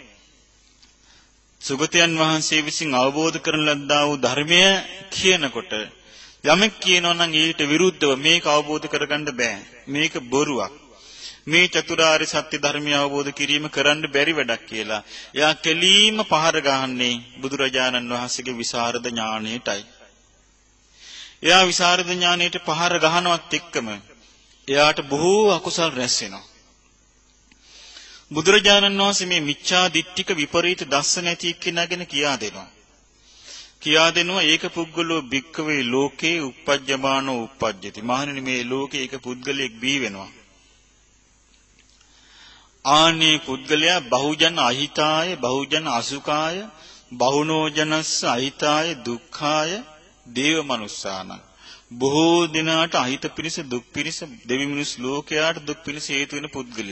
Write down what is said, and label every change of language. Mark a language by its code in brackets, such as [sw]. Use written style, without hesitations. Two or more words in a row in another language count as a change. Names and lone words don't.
[si] සුගතයන් වහන්සේ විසින් අවබෝධ කරන ලද්දා වූ ධර්මය කියනකොට යමෙක් කියනවා නම් ඊට විරුද්ධව මේක අවබෝධ කරගන්න බෑ මේක බොරුවක් මේ චතුරාර්ය සත්‍ය ධර්මය අවබෝධ කිරීම කරන්න බැරි වැඩක් කියලා එයා කෙලීම පහර ගහන්නේ බුදුරජාණන් වහන්සේගේ විසරද ඥාණයටයි. එයා විසරද ඥාණයට පහර ගහනවත් එක්කම එයාට බොහෝ අකුසල් රැස් වෙනවා. බුදුරජාණන් වහන්සේ මේ මිච්ඡා දිට්ඨික විපරීත දර්ශන ඇති එක්කෙනාගෙන කියා දෙනවා [pi] ඒක පුද්ගලෝ භික්ඛවේ ලෝකේ uppajjamaano uppajjati. [si] මහණෙනි මේ ලෝකේ ඒක පුද්ගලයෙක් බිහි වෙනවා. ආනේ පුද්ගලයා [pi] බහුජන අහිතාය බහුජන අසුඛාය බහුනෝජනස්ස අහිතාය දුක්ඛාය දේව මනුස්සාන. [si] බොහෝ දිනාට අහිත පිණිස දුක් පිණිස දෙවි මිනිස් ලෝකයාට දුක් පිණිස හේතු වෙන පුද්ගලෙක්.